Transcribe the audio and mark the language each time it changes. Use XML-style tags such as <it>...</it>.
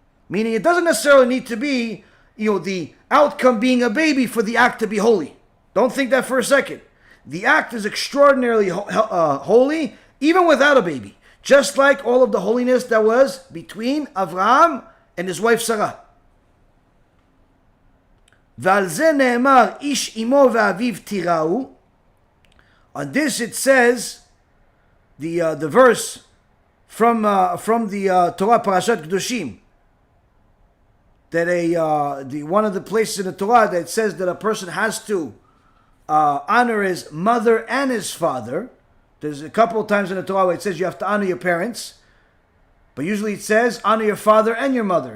<en>Meaning it doesn't necessarily need to be, the outcome being a baby for the act to be holy. Don't think that for a second. The act is extraordinarily holy even without a baby. Just like all of the holiness that was between Avraham and his wife Sarah.</en> <he>ועל זה נאמר איש אמו ואביו תיראו.</he> <en>On this it says, the verse from the Torah Parashat Kedoshim, that one of the places in the Torah that says that a person has to honor his mother and his father. There's a couple of times in the Torah where it says you have to honor your parents, but usually it says honor your father and your mother.</en>